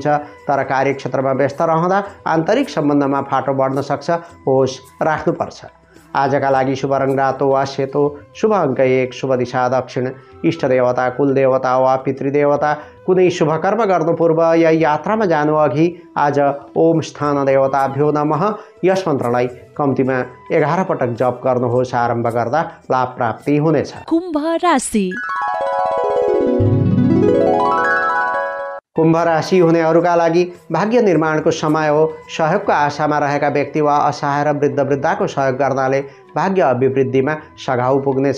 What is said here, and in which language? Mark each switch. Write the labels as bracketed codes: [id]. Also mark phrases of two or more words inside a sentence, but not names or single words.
[ne] तर कार्यक्षेत्रमा व्यस्त रहँदा आन्तरिक सम्बन्धमा फाटो बढ्न सक्छ। होस राख्नुपर्छ। आजका लागि शुभ रङ रातो वा सेतो, शुभ अङ्क 1, शुभ दिशा दक्षिण, इष्टदेवता, कुलदेवता वा पितृदेवता। कुनै शुभ कर्म गर्नु पूर्व या यात्रामा जानु अघि आज [sa] ओम स्थान देवताभ्यो नमः [ne] यस मन्त्रलाई कम्तीमा 11 पटक जप गर्नुहोस्। आरम्भ गर्दा लाभ प्राप्ति हुनेछ। कुम्भ राशि। कुम्भ राशि हुनेहरूका लागि भाग्य निर्माणको समय हो। सहयोगको आशामा रहेका व्यक्ति वा असहाय र वृद्ध वृद्धाको सहयोग गर्नाले भाग्य अभिवृद्धिमा सघाउ पुग्नेछ।